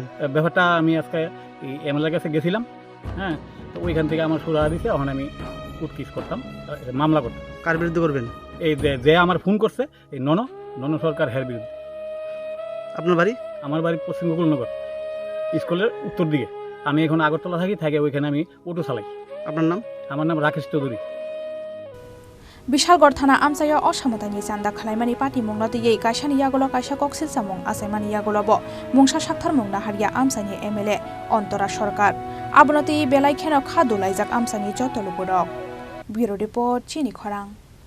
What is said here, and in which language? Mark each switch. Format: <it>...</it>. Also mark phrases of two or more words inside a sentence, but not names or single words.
<bn>ব্যাপারটা আমি আজকে এমএলএর কাছে গেছিলাম হ্যাঁ তো ওইখান থেকে আমার সুরা দিছে ওখানে আমি উৎকিস করতাম মামলা করতাম কার বিরুদ্ধে করবেন এই যে আমার ফোন করছে এই নন সরকার হের বিরুদ্ধে আপনার বাড়ি আমার বাড়ি পশ্চিম গোকুলনগর স্কুলের উত্তর দিকে আমি এখন আগরতলা থাকি ওইখানে আমি অটো চালাই আপনার নাম আমার নাম রাকেশ চৌধুরী</bn> <trp>Bishalgor Thana Amsaya Osamotani Sanda Khlaimani Pati Mungnati Ye Kaishani Yagolo Kaisha Koksil Samung Asemani Yagolobo Mungsha Shakthar Mungna Haria Amsani MLA Ontora Sorkar Abonati Belai Kheno Khadulaizak Amsani Jotolupodok</trp> <en>Bureau Report</en> <trp>Chini Khorang</trp>